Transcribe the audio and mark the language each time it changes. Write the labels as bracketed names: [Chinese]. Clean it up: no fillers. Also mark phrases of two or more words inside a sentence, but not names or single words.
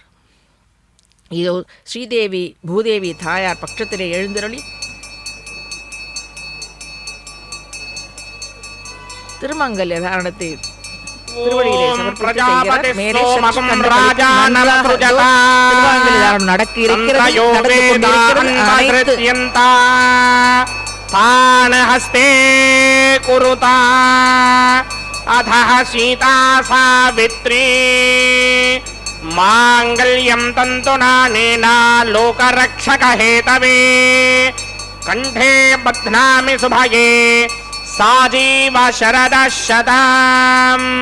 [Tamil] இதோ ஸ்ரீதேவி பூதேவி தாயார் பட்சத்திலே எழுந்திரளி திருமங்கல்ய தாரணத்தை திருவடியிலே சமர்ப்பித்து செய்கிறார். மேலே திருமங்கல்ய தாரணம் நடக்க இருக்கிறது. [Sanskrit] तान हस्ते कुरुता अधः सीता सावित्री मांगल्यं तन्तुनानेना लोकरक्षक हेतवे कंठे बध्नामि सुभगे साजीव शरदः शतम्.